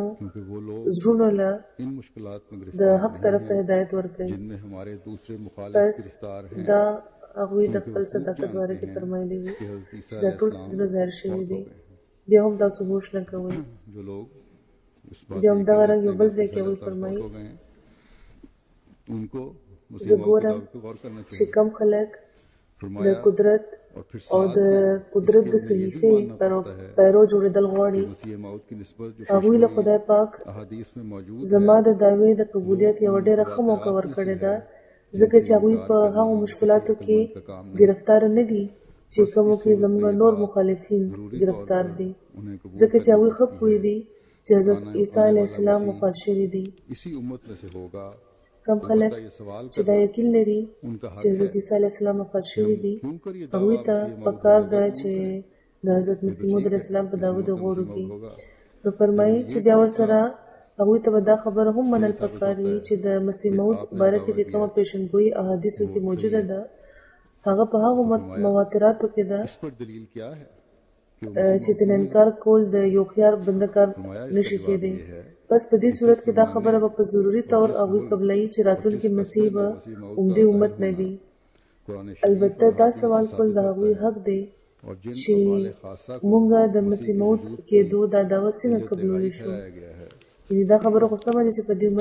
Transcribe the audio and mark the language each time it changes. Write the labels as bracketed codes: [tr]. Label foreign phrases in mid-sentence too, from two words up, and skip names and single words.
[ur] کیونکہ وہ لوگ [ps] زړونو له [ur] ان مشکلات میں [ps] د [ur] گرفتار [ps] حق طرف ته هدایت ورکوي [ur] جن میں ہمارے دوسرے مخالف بس گرفتار ہیں [ps] دا هغوی د خپل صداقت باره کې فرمایلي وي [ur] کہ حضرت عیسیٰ [ps] چې دا ټول څیزونه ظاهر شوي دي بیا هم تاسو هوش نه کوئ [ur] جو لوگ اس بات [ps] بیا هم دغه رنګ یو بل ځای کې هغوی فرمایي [ur] ہو گئے ہیں ان کو [ps] زه ګورم [ur] پہ غور کرنا [ps] چې کم خلک د [ur] فرمایا قدرت اور پھر [ps] او د قدرت د صحیفې پیرو جوړېدل غواړي [ur] مسیح موعود کی نسبت جو [ps] هغوی له خدای پاک [ur] احادیث میں موجود [ps] زما د دعوې د قبولیت یوه ډېره ښه موقع ورکړې ده ځکه چې هغوی په هغو مشکلاتو کې ګرفتار نه دي چې کومو کې زموږ نور مخالفین ګرفتار دي ځکه چې هغوی ښه پوهېدي چې حضرت عیسی [ar] علیه السلام [ps] وفات شوي دي [ur] اسی امت میں سے ہوگا [ps] کم خلک چې دا یقین لري چې حضرت عیسی [ar] علیه السلام [ps] وفات شوي دي هغوی ته پکار ده چې د حضرت مسیح موعود [ar] علیه السلام [ps] په دعوت غور وکړي نو فرمایي چې بیا ورسره هغوی ته به دا خبره هم منل پکار وي چې د مسیح موعود باره کې چې کومه پیشنګویي احادیثو کې موجوده ده هغه په هغو مواتراتو کې ده [ur] اس پر دلیل کیا ہے [ps] چې د انکار کول د یو خيار بنده کار نشي کېدی بس په دې صورت کې دا خبره به په ضروري طور هغوی قبلوي چې راتلونکي مسیح به عمدي امت نه وي البته دا سوال کول د هغوی حق دی چې مونږه د مسیح موعود کېدو دا دعوه څنګه قبلولی شو یعنې دا خبره خو سمه ده چې په دې امت